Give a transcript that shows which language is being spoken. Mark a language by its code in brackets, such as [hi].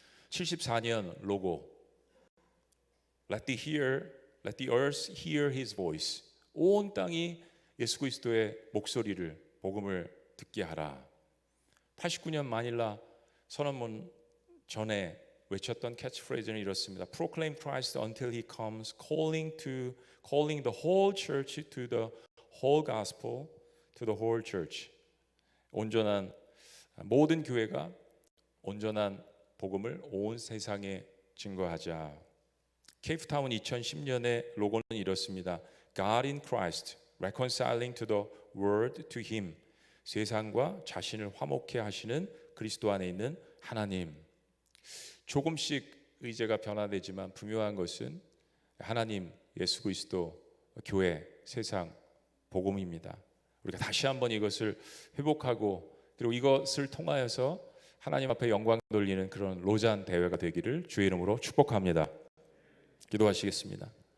[ko] 74년 로고 [en] Let the earth hear his voice. [ko] 온 땅이 예수 그리스도의 목소리를 복음을 듣게 하라. 89년 마닐라 선언문 전에 외쳤던 캐치프레이즈는 이렇습니다. [en] Proclaim Christ until He comes, calling the whole church to the whole gospel, to the whole church. [ko] 온전한 모든 교회가 온전한 복음을 온 세상에 증거하자. 케이프타운 2010년의 로고는 이렇습니다. [en] God in Christ, reconciling to the world to Him. [ko] 세상과 자신을 화목케 하시는 그리스도 안에 있는 하나님. 조금씩 의제가 변화되지만 분명한 것은 하나님, 예수 그리스도, 교회, 세상, 복음입니다. 우리가 다시 한번 이것을 회복하고 그리고 이것을 통하여서 하나님 앞에 영광 돌리는 그런 로잔 대회가 되기를 주의 이름으로 축복합니다. 기도하시겠습니다.